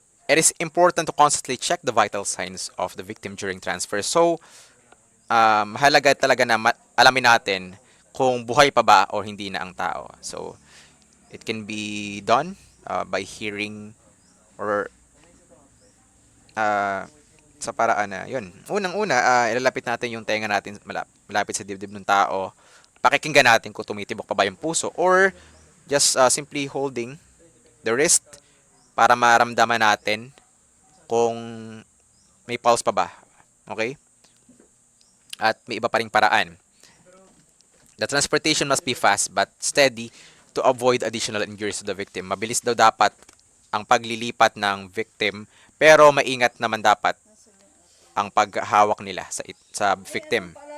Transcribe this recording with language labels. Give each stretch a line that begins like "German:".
English: It is important to constantly check the vital signs of the victim during transfer.
Filipino: So, mahalaga talaga na alamin natin kung buhay pa ba o hindi na ang tao.
English: So, it can be done by hearing or
Filipino: sa paraan na yun. Unang-una, ilalapit natin yung tenga natin malapit sa dibdib ng tao. Pakikinggan natin kung tumitibok pa ba yung puso
English: or just simply holding the wrist
Filipino: para maramdaman natin kung may pulse pa ba. Okay? At may iba pa ring paraan.
English: The transportation must be fast but steady to avoid additional injuries to the victim.
Filipino: Mabilis daw dapat ang paglilipat ng victim pero maingat naman dapat ang paghawak nila sa victim.